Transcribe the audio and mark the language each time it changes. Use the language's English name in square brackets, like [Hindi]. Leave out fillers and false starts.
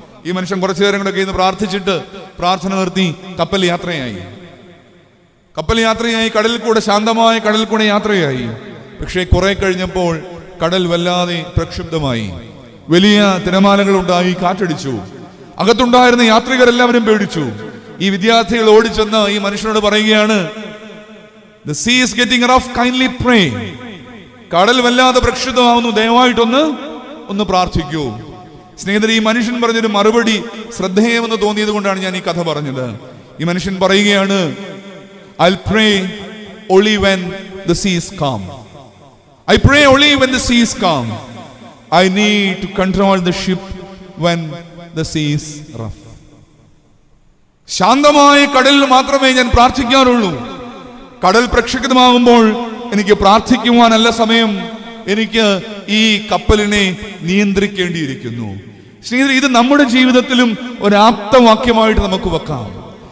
[Malayalam] ഈ മനുഷ്യൻ കുറച്ചു നേരം കൂടെ ഇന്ന് പ്രാർത്ഥിച്ചിട്ട് പ്രാർത്ഥന നിർത്തി കപ്പൽ യാത്രയായി. കടലിൽ കൂടെ, ശാന്തമായ കടലിൽ കൂടെ യാത്രയായി. പക്ഷേ കുറെ കഴിഞ്ഞപ്പോൾ കടൽ വല്ലാതെ പ്രക്ഷുബ്ധമായി. വലിയ തിരമാലകൾ ഉണ്ടായി, കാറ്റടിച്ചു. അകത്തുണ്ടായിരുന്ന യാത്രികരെല്ലാവരും പേടിച്ചു. ഈ വിദ്യാർത്ഥികൾ ഓടിച്ചെന്ന് ഈ മനുഷ്യനോട് പറയുകയാണ്, [English] The sea is getting rough, kindly pray. [Malayalam] കടൽ വല്ലാതെ പ്രക്ഷുബ്ധമാവുന്നു, ദയവായിട്ടൊന്ന് പ്രാർത്ഥിക്കൂ. സ്നേഹിതരെ, ഈ മനുഷ്യൻ പറഞ്ഞൊരു മറുപടി ശ്രദ്ധേയമെന്ന് തോന്നിയത് കൊണ്ടാണ് ഞാൻ ഈ കഥ പറഞ്ഞത്. ഈ മനുഷ്യൻ പറയുകയാണ്, [English] I'll pray only when the sea is calm. I pray only when the sea is calm. I need to control the ship when the sea is rough. [Malayalam] ശാന്തമായ കടലിൽ മാത്രമേ ഞാൻ പ്രാർത്ഥിക്കാറുള്ളൂ. കടൽ പ്രക്ഷുബ്ധമാകുമ്പോൾ എനിക്ക് പ്രാർത്ഥിക്കുവാനല്ല സമയം, എനിക്ക് ഈ കപ്പലിനെ നിയന്ത്രിക്കേണ്ടിയിരിക്കുന്നു. സ്നേഹിതരെ, ഇത് നമ്മുടെ ജീവിതത്തിലും ഒരാപ്തവാക്യമായിട്ട് നമുക്ക് വെക്കാം.